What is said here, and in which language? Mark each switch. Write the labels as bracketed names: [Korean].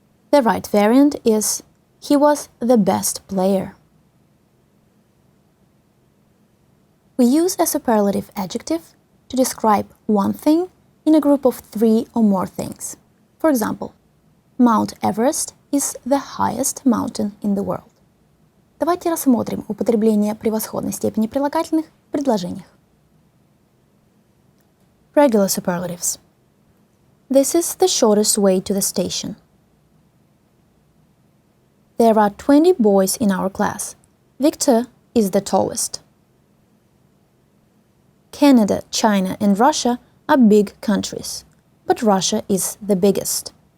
[English] The right variant is he was the best player. We use a superlative adjective to describe one thing in a group of three or more things. For example, Mount Everest is the highest mountain in the world. [Russian] Давайте рассмотрим употребление превосходной степени прилагательных в предложениях. [English] Regular superlatives. This is the shortest way to the station. There are 20 boys in our class. Victor is the tallest. Canada, China, and Russia are big countries, but Russia is the biggest.